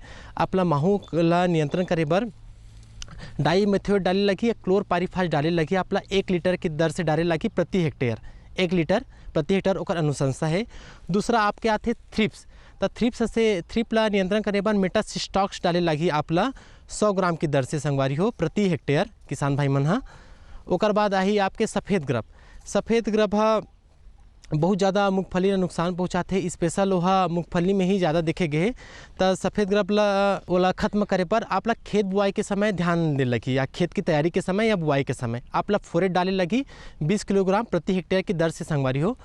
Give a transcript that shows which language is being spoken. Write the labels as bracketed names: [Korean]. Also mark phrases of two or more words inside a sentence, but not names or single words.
[Chhattisgarhi] आपला माहू ला नियंत्रण करे बर डाई मेथोड डाले लगी या क्लोरपाइरीफास डाले लगी, आपला 1 लीटर की दर से डाले लगी प्रति हेक्टेयर, 1 लीटर प्रति हेक्टेयर ओकर अनुशंसा है। दूसरा आपके आते थ्रिप्स, तो थ्रिप ला नियंत्रण करे बर मेटासिस्टॉक्स डाले लगी आपला 100 ग्राम की दर से संगवारी हो प्रति हेक्टेयर किसान भाई मन हा। ओकर बाद आही आपके सफ़ेद ग्रब बहुत ज़्यादा मूंगफली ला नुकसान पहुँचाते, स्पेशल वह मूंगफली में ही ज़्यादा देखे गए। तो सफ़ेद ग्रब ला खत्म करे पर आपला खेत बुआई के समय ध्यान दे लगी या खेत की तैयारी के समय या बुआई के समय आपला फोरेट डाले लगी 20 किलोग्राम प्रति हेक्टेयर की दर से संगवारी हो।